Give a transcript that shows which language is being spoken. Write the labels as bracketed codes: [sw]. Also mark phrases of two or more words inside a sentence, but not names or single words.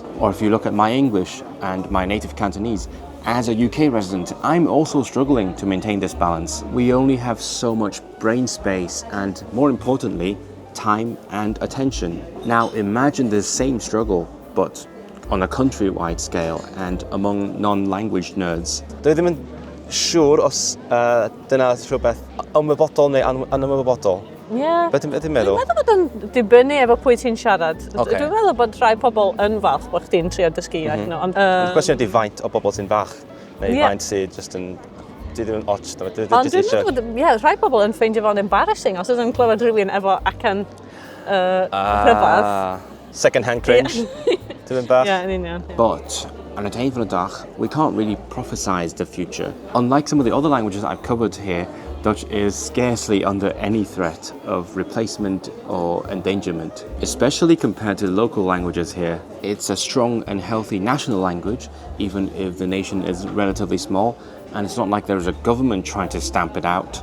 [en] Or if you look at my English and my native Cantonese, as a UK resident, I'm also struggling to maintain this balance. We only have so much brain space and, more importantly, time and attention. Now imagine this same struggle, but on a countrywide scale and among non-language nerds. [cy] Dwi ddim yn siŵr os dyna rhywbeth ymwybodol neu anymwybodol. Ie. Beth ydych Dwi'n meddwl? meddwl bod yn dibynnu efo pwy ti'n siarad. Ocê. Dwi'n meddwl bod rhai pobl yn falch bod chdi'n trio dysgu iaith nhw. Ond, Y cwestiwn ydy faint o bobl sy'n fach, neu Ie. faint sydd just yn... Dwi ddim yn ots, dwi ond jyst dwi'n eisiau... meddwl bod, rhai pobl yn ffeindio fo'n embarrassing os ydyn clywed rhywun efo acen rhyfedd. [en] Second-hand cringe. [cy] Dwi ddim bach. Ie, yn union. [en] But on a table of Dach, we can't really prophesize the future. Unlike some of the other languages I've covered here, Dutch is scarcely under any threat of replacement or endangerment. Especially compared to the local languages here, it's a strong and healthy national language, even if the nation is relatively small, and it's not like there's a government trying to stamp it out.